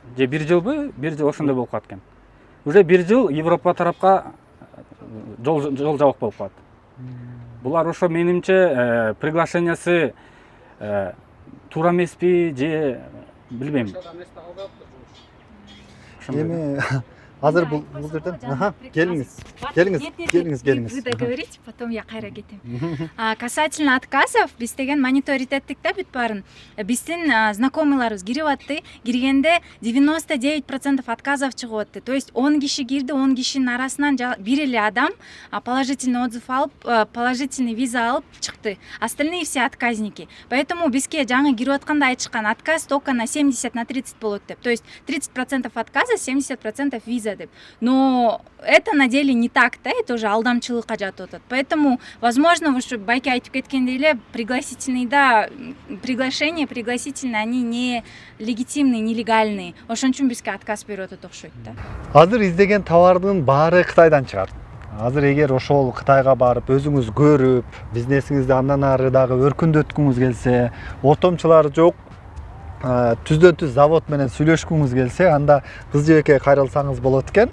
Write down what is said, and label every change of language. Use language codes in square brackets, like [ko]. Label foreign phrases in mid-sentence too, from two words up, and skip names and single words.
[ky] Же 1 жылбы, 1 жыл ошондой болуп калат экен. Уже 1 жыл Европа тарапка жол жабык болуп калат. Булар ошо менимче приглашениясы туура эмеспи же билбейм. Эми азыр бул жерден келиңиз. [ru] Вы договорите, потом я [ky] кайра кетем. [ru] Касательно отказов, [ky] биз деген мониторить эттик да бүт баарын. Биздин знакомыйларыбыз кирип атты. Киргенде 99% отказов чыгып атты. [ru] То есть [ky] 10 киши кирди, 10 кишинин арасынан бир эле адам [ru] положительный отзыв [ky] алып, [ru] положительный виза [ky] алып чыкты. [ru] Остальные все отказники. [ky] Поэтому бизге жаңы кирип атканда айтышкан [ru] отказ только на 70-30 [ky] болот деп. [ru] То есть 30% отказа, 70% виза деп. Но это на деле не так, да, это уже [ky] алдамчылыкка жатып атат. [ru] Поэтому, возможно, уж [ky] байке айтып кеткендей эле [ru] пригласительный, да, пригласительные, они не легитимные, нелегальные. [ky] Ошон үчүн бизге отказ берип атат окшойт да. Азыр издеген товардын баары Кытайдан чыгат. Азыр эгер ошол Кытайга барып өзүңүз көрүп, бизнесиңизди андан ары дагы өркүндөткүңүз келсе, ортомчулар жок, түздөн түз завод менен сүйлөшкүңүз келсе, анда кыз жебекке кайрылсаңыз болот экен.